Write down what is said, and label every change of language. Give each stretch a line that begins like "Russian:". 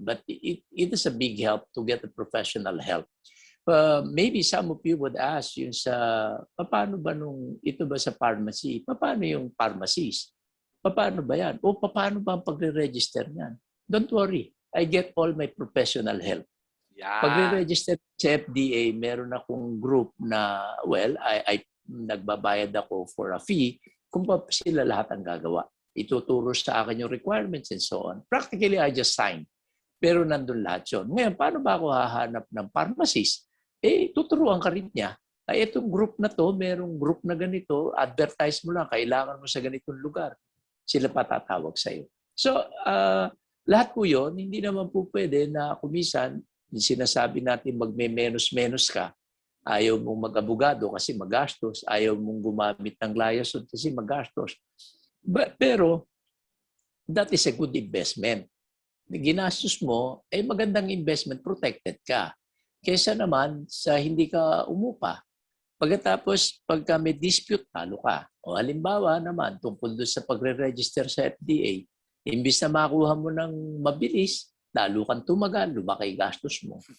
English: But it is a big help to get a professional help. Maybe some of you would ask
Filipino: yung sa, paano ba ito ba sa pharmacy? Paano yung pharmacist? Paano ba yan? O paano ba ang pagre-register niyan?
English: Don't worry. I get all my professional help. Yeah.
Filipino: Pagre-register sa FDA, meron akong group na, I nagbabayad ako
English: for a fee
Filipino: kung pa sila lahat ang gagawa. Ituturo sa akin yung requirements
English: and so on. Practically, I just sign.
Filipino: Pero nandun lahat yun. Ngayon, paano ba ako hahanap ng pharmacist? Tuturuan ka rin niya. Itong group na to, merong group na ganito, advertise mo lang, kailangan mo sa ganitong lugar. Sila patatawag sa'yo. So, lahat po yun, hindi naman po pwede na kumisan, sinasabi natin magme-menos-menos ka. Ayaw mong mag-abogado kasi magastos. Ayaw mong gumamit ng liaison kasi magastos.
English: Pero, that is a good investment.
Filipino: Ginastos mo, magandang investment, protected ka. Kesa naman sa hindi ka umupa. Pagkatapos, pagka may dispute, talo ka. O halimbawa naman, tungkol doon sa pagre-register sa FDA, imbis na makuha mo ng mabilis, lalo kang tumagal, lumaki gastos mo.